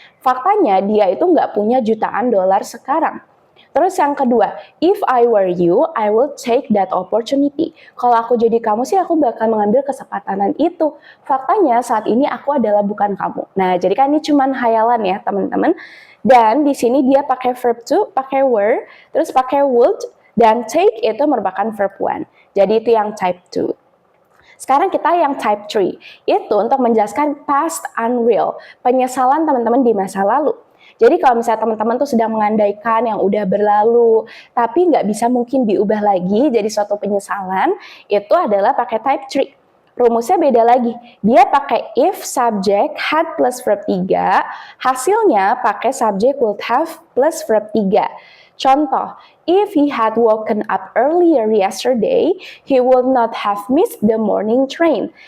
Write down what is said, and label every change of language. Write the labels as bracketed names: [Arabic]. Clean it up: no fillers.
[Indonesian] Faktanya dia itu nggak punya jutaan dolar sekarang. Terus yang kedua, [English] if I were you, I will take that opportunity. [Indonesian] Kalau aku jadi kamu sih, aku bakal mengambil kesempatan itu. Faktanya saat ini aku adalah bukan kamu. Nah, jadi kan ini cuma hayalan ya teman-teman. Dan di sini dia pakai verb to, pakai were, terus pakai would, dan take itu merupakan verb 1. Jadi itu yang type 2. Sekarang kita yang type 3, itu untuk menjelaskan past unreal, penyesalan teman-teman di masa lalu. Jadi kalau misalnya teman-teman tuh sedang mengandaikan yang udah berlalu, tapi nggak bisa mungkin diubah lagi jadi suatu penyesalan, itu adalah pakai type 3. Rumusnya beda lagi, dia pakai if subject had plus verb 3, hasilnya pakai subject would have plus verb 3. [English] Contoh, if he had woken up earlier yesterday, he would not have missed the morning train.